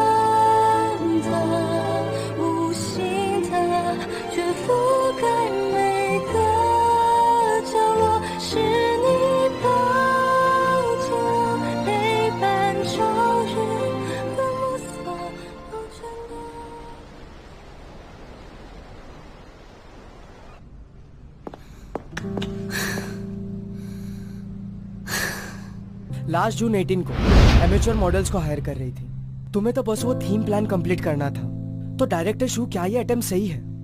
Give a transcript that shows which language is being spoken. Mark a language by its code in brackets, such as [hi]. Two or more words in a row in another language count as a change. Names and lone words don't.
[zh] 的无形的，却覆盖每个角落，是你抱着陪伴朝日的暮色缱绻的。 [en] last June [hi] 18 को [en] amateur models [hi] को हायर कर रही थी। तुम्हें तो बस वो [en] theme plan complete [hi] करना था। तो डायरेक्टर शू, क्या ये अटेम्प्ट सही है?